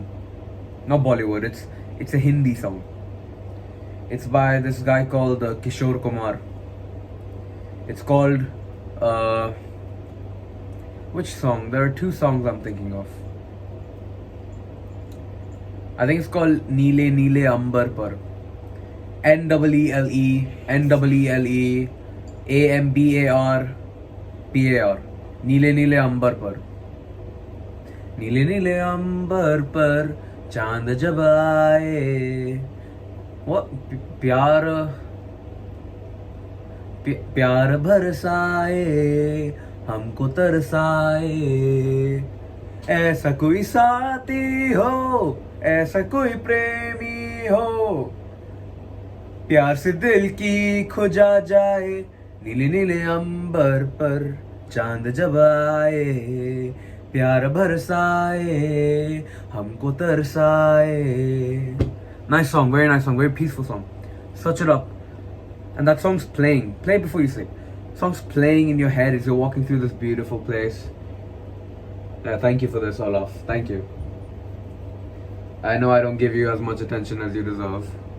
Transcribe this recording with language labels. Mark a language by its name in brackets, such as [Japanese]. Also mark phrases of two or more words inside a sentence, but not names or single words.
[English] Not Bollywood, it's a Hindi song. It's by this guy called Kishore Kumar. It's called, which song? There are two songs I'm thinking of. I think it's called Neele Neele Ambar Par. Neele Ambar Par. Neele Neele Ambar Par. [Hindi] नीले नीले अंबर पर चांद जब आए वो प्यार बरसाए हमको तरसाए ऐसा कोई साथी हो ऐसा कोई प्रेमी हो प्यार से दिल की खुजा जाए नीले नीले अंबर पर चांद जब आए प्यार बरसाए हमको तरसाए. [English] Nice song, very nice song, very peaceful song. Search it up. And that song's playing. Play it before you sleep. Song's playing in your head as you're walking through this beautiful place. Thank you for this, Olaf. Thank you. I know I don't give you as much attention as you deserve.